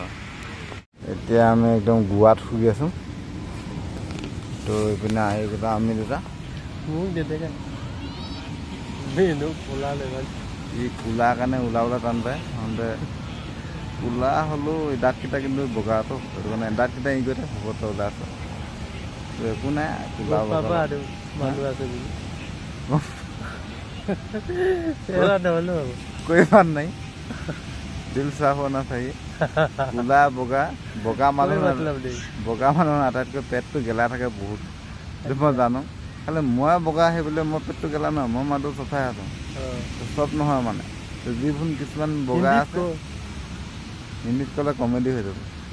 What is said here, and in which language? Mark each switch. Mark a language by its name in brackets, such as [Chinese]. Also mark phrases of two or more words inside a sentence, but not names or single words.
[Assamese] এতিয়া আমি একদম গোৱাত শুই আছোঁ। তো এইপিনে আহি গ'লা আমি দুটা। ই কোলা কাৰণে ওলাবলৈ টান পায়। সিহঁতে কোলা হ'লেও দাঁতকেইটা কিন্তু বগাটো, সেইটো কাৰণে দাঁতকেইটা ই কৰি শুবতো ওলাই আছে। একো নাই, কোলা [Hindi] कोई बात नहीं, दिल साफ होना चाहिए। [Assamese] কোলা বগা মানুহ আটাইতকৈ পেটটো গেলা থাকে বহুত। সেইটো মই জানো। খালি মই বগা আহি বোলে মই পেটটো গেলা নহয়, মই মানুহটো চফাই আছোঁ। চব নহয় মানে যিবোৰ কিছুমান বগা আছে হিন্দীত ক'লে কমেডি হৈ যাব।